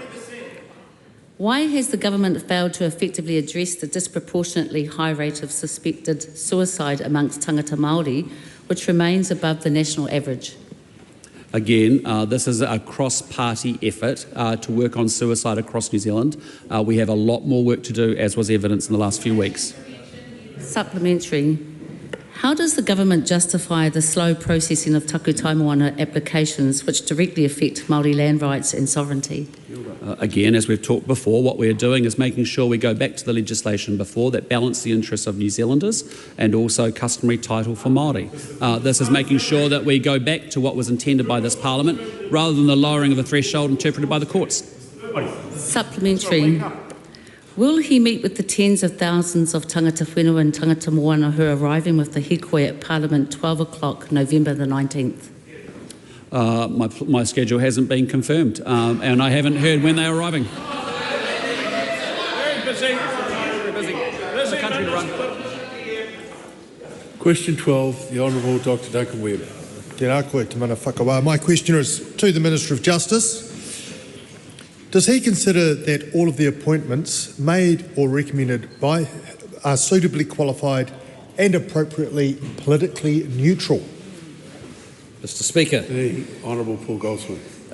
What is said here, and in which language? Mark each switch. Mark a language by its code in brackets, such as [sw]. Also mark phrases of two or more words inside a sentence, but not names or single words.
[en] Why has the government failed to effectively address the disproportionately high rate of suspected suicide amongst [mi] tangata Māori [en] which remains above the national average. Again, this is a cross-party effort to work on suicide across New Zealand. We have a lot more work to do, as was evidenced in the last few weeks. Supplementary. How does the government justify the slow processing of [mi] takutai moana [en] applications which directly affect Māori land rights and sovereignty? Again, as we've talked before, what we're doing is making sure we go back to the legislation before that balance the interests of New Zealanders and also customary title for Māori. This is making sure that we go back to what was intended by this Parliament rather than the lowering of a threshold interpreted by the courts. Supplementary. Will he meet with the tens of thousands of [mi] tangata whenua [en] and [mi] tangata moana [en] who are arriving with the hikoi at Parliament 12 o'clock November the 19th? My schedule hasn't been confirmed and I haven't heard when they're arriving. Very busy. Very busy. There's a country to run. Question 12, the Honourable Dr Duncan Webb. [mi] Tēnā koe te mana whakawā. [en] My question is to the Minister of Justice. Does he consider that all of the appointments made or recommended by are suitably qualified and appropriately politically neutral? Mr Speaker. The Honourable Paul Goldsmith.